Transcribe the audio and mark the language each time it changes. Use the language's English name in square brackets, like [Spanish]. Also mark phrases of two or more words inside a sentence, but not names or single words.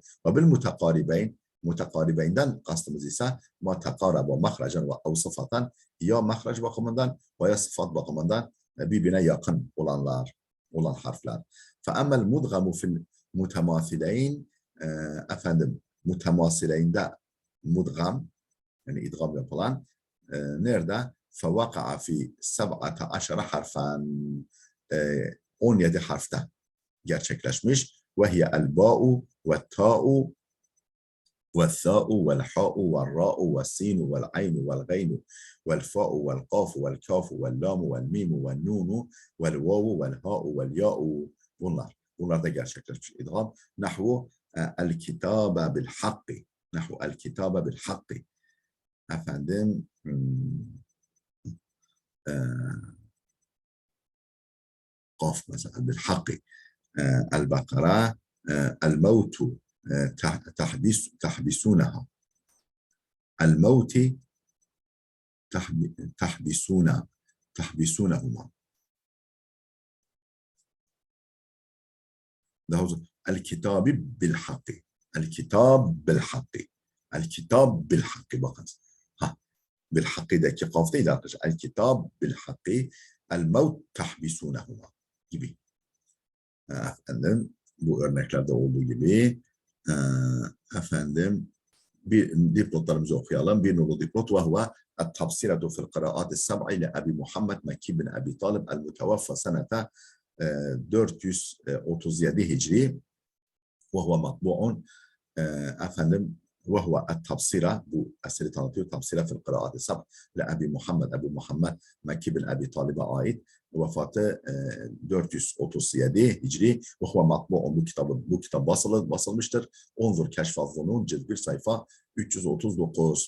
[Arabic] وبالمتقاربين [Turkish] kastımız ise [Arabic] ما تقارب مخرجا و أو صفة [Turkish] ya mahraç bakımından veya sıfat bakımından birbirine yakın olan harfler. [Arabic] فأما المدغم في المتماثلين [Turkish] efendim mutemasileynde mudgam yani idgam yapılan nerede? [Arabic] فوقع في 17 harfen [Turkish] 17 harfte gerçekleşmiş. [Arabic] وهي الباء والتاء والثاء والحاء والراء والسين والعين والغين والفاء والقاف والكاف واللام والميم والنون والواو والهاء والياء [Turkish] bunlar da gerçekleşmiş idgam. [Arabic] نحو الكتاب بالحق. نحو الكتاب بالحق. Efendim قاف مثلا بالحق البقرة الموت تحبسونها الموت تحبسونهما الكتاب بالحق الكتاب بالحق [Turkish] bakın بالحق'deki kaf değil arkadaşlar. [Arabic] الكتاب بالحق الموت تحبسونهما gibi. [Turkish] Efendim bu örneklerde olduğu gibi efendim bir dipnotlarımızı okuyalım. [Arabic] Bir numaralı dipnot وهو التبصرة في القراءات السبع لأبي محمد مكي بن أبي طالب المتوفى سنة 437 هجري وهو مطبوع efendim وهو التبصرة [Turkish] bu eseri tanıtıyor. Tafsira fil kıraat-ı sab' ile Ebi Muhammed Mekki bin Abi Talib'e ait vefatı 437 Hicri [Arabic] وهو مطبوع [Turkish] bu kitap basılmıştır. Unzur keşf-az-zunun cilt 1 sayfa 339.